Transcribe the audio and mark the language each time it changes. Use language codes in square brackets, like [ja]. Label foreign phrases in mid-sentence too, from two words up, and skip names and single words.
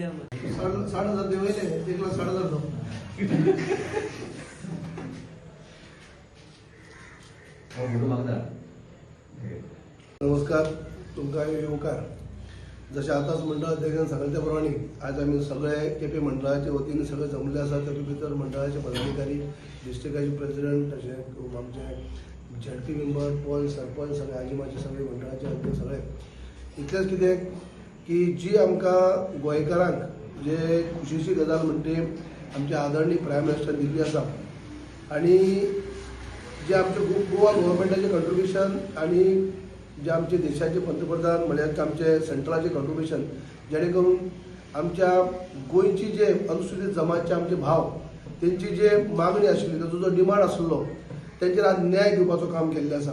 [kok] 60,000 देवायचे 1,60,000 जाऊ. नमस्कार तुमका येवकार. [mr] जसे आताच मंडळाध्यक्षांनी सांगितलं त्याप्रमाणे आज आम्ही सगळे केपी मंडळाच्या वतीने सगळे जमले असतात. त्या भितर मंडळाचे पदाधिकारी, डिस्ट्रिक्टाचे प्रेसिडेंट, तसे आमचे झडपी मेंबर, पंच, सरपंच, सगळे आजीमाचे सगळे मंडळाचे अध्यक्ष सगळे. [kok] इतलेंच कितें की जी आमकां गोंयकारांक जे खुशीची गजाल म्हणटे आमचे आदरणीय [en] prime minister [kok] दिल्ली आसा आणि जे आमचे गोवा गव्हर्मेंटाचे कंट्रिब्युशन आणि जे आमचे देशाचे पंतप्रधान म्हळ्यार आमचे सेंट्रलाचे कंट्रिब्युशन जेणे करून आमच्या गोंयची जे अनुसूचित जमातचे आमचे भाव त्यांची जे मागणी आशिल्ली ताचो जो डिमांड आसलो त्यांचेर आज न्याय दिवपाचो काम केल्लें आसा.